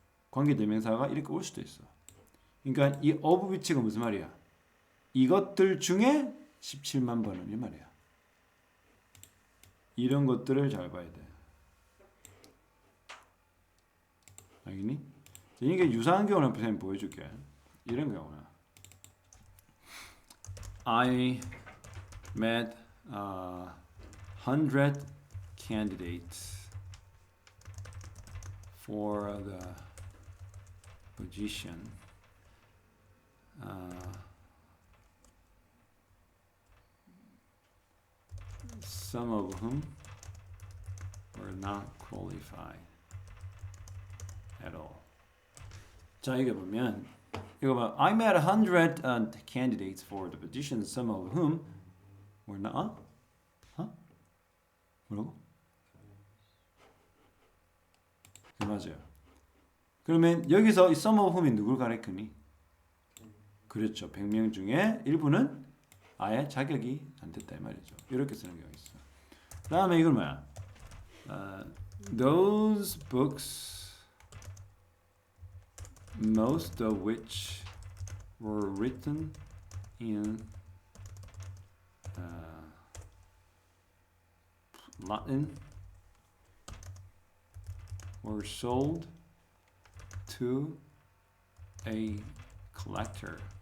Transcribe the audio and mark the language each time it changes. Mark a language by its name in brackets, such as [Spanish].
[Korean] 관계대명사가 이렇게 올 수도 있어. 그러니까 이 [English] of which [Korean] 가 무슨 말이야? 이것들 중에 17만 번은 이 말이야. 이런 것들을 잘 봐야 돼. 알겠니? 이게 유사한 경우는 선생님 보여줄게. 이런 경우는 [English] I met 100 candidates for the position. Some of whom were not qualified at all. [Korean] 자, 이게 보면 이거 봐. [English] I met 100 candidates for the position, some of whom were not. [Korean] 뭐라고? 네, 맞아요. 그러면 여기서 이 [English] some of whom [Korean] 이 누굴 가리키니? 그렇죠. 100명 중에 일부는 아예 자격이 안 됐다 이 말이죠. 이렇게 쓰는 경우가 있어. 다음에 이건 뭐야? [English] Those books, most of which were written in Latin, were sold to a collector.